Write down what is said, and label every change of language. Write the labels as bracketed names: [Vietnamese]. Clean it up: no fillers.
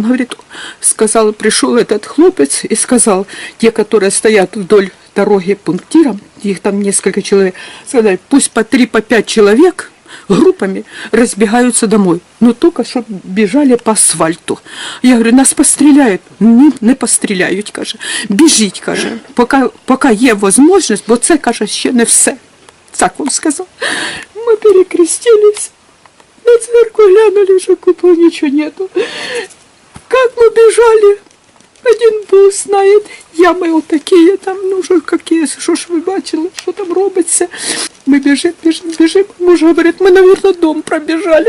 [Russian] Он говорит, сказал, пришел этот хлопец и сказал, те, которые стоят вдоль дороги пунктиром, их там несколько человек, сказали, пусть по 3-5 человек группами разбегаются домой. Но только чтобы бежали по асфальту. Я говорю, нас постреляют. [Ukrainian] Не постріляють, каже. Біжіть, каже. Поки є можливість, бо це, каже, ще не все. Так він сказав. Ми перекрестились. [Russian] На церкву глянули, что купол ничего нету. Как мы бежали, один Бог знает, ямы вот такие там, ну что какие, что ж вы бачили, что там робится. Мы бежим, муж говорит, мы, наверное, дом пробежали.